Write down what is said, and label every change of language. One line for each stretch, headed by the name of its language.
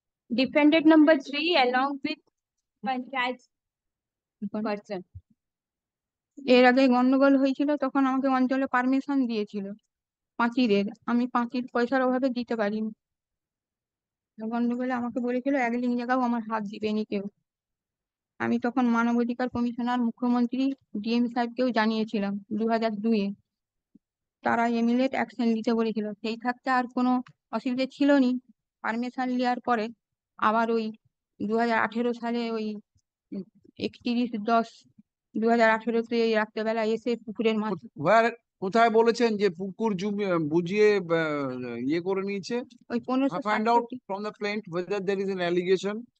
English: Defendant number 3 along with panchayat person.
Bangla: এর আগে গন্ডগোল হয়েছিল, তখন আমাকে অঞ্চলে পারমিশন দিয়েছিল পাঁচিরের, আমি পাঁচির পয়সার অভাবে দিতে পারিনি। গন্ডগোলে আমাকে বলেছিল 1 লিং জায়গাও আমার হাত দিবেনি কেউ। আমি তখন মানবাধিকার কমিশনার, মুখ্যমন্ত্রী, ডিএম সাহেবকেও জানিয়েছিলাম 2002-এ। তারা ইমিডিয়েট অ্যাকশন নিতে বলেছিল, সেই থাকতে আর কোনো অসুবিধা ছিল নি। পারমিশন নেওয়ার পরে আবার ওই 2018 সালে ওই 31/10/2018-তে রাত্রেবেলা এসে পুকুরের মাছ। কোথায় বলেছেন যে পুকুর বুঝিয়ে ইয়ে করে নিয়েছে? ওই 1560
English: Find out from the plaintiff whether there is an allegation.